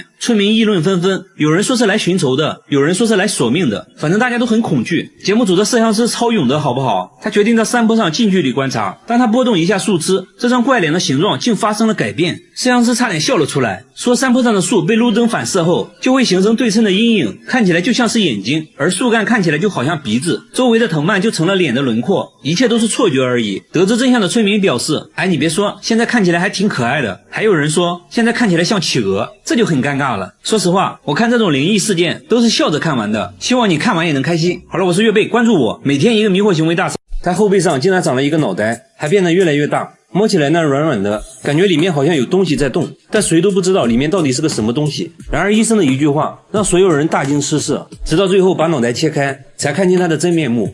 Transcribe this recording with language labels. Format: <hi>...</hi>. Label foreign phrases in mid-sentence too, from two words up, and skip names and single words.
<zh>村民議論紛紛，有人說是來尋仇的，有人說是來索命的，反正大家都很恐懼。節目組的攝像師超勇的好不好？他決定在山坡上近距離觀察，當他撥動一下樹枝，這張怪臉的形狀竟發生了改變。攝像師差點笑了出來，說山坡上的樹被路燈反射後就會形成對稱的陰影，看起來就像是眼睛，而樹幹看起来就好像鼻子，周圍的藤蔓就成了臉的輪廓，一切都是錯覺而已。得知真相的村民表示，哎，你別說，現在看起來還挺可愛的。還有人說現在看起來像企鵝，這就很尷尬了。說實話，我看這種靈異事件都是笑着看完的，希望你看完也能開心。好了，我是岳貝，關注我，每天一個迷惑行為大賞。他後背上竟然長了一個腦袋，還變得越來越大，摸起來那軟軟的，感覺裡面好像有東西在動，但誰都不知道裡面到底是個什麼東西。然而醫生的一句話讓所有人大驚失色，直到最後把腦袋切開，才看見他的真面目。</zh>